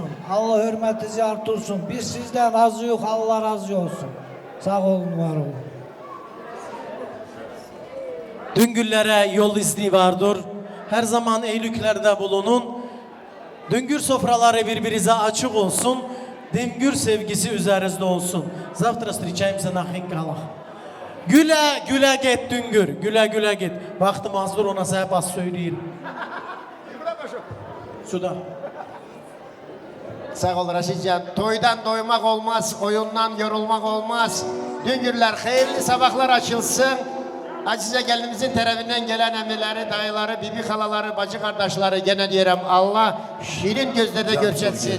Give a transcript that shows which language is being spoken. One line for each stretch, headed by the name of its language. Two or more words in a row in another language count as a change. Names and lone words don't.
Turkish: Allah hürmetinizi artırsın. Biz sizden razı yok, Allah razı olsun. Sağ olun, var olun. Düngüllere yol izni vardır. Her zaman eylüklerde bulunun. Düngür sofraları birbirinize açık olsun. Düngür sevgisi üzerinizde olsun.
Russian: Завтра встречаемся на Хинкалах.
Turkish: Güle güle git Düngür. Güle güle git. Vaktim hazır ona sahip az söyleyeyim. Suda. Sağ ol Raşidcan. Toydan doymak olmaz, oyundan yorulmak olmaz. Düngürler hayırlı sabahlar açılsın. Acize gelinimizin tarafinden gelen emmileri, dayıları, bibi halaları, bacı kardeşleri gene diyelim Allah şirin gözlerde görsetsin.